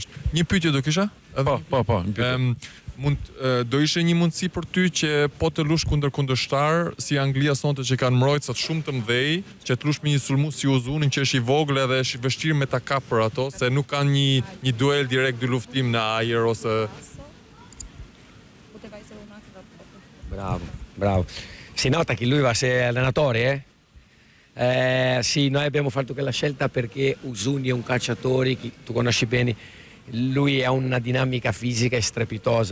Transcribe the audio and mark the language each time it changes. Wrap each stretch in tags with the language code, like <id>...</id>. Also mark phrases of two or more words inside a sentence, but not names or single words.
<sq>Po, sigurisht. Një pyetje do kisha? Po. do ishe një mundësi për ty që po të lush kundër kundërshtar, si Anglia sonte që kanë mbrojtësat shumë të mëdhej, që të lush me një sulmues si Uzunin që është i vogël edhe është i vështirë me ta kap për ato, se nuk kanë një duel direkt, dy luftim në ajër ose... Bravo.</sq> <it>Si nota che lui va a essere allenatore, sì, noi abbiamo fatto quella scelta perché Uzuni è un calciatore che tu conosci bene, lui ha una dinamica fisica strepitosa.</it>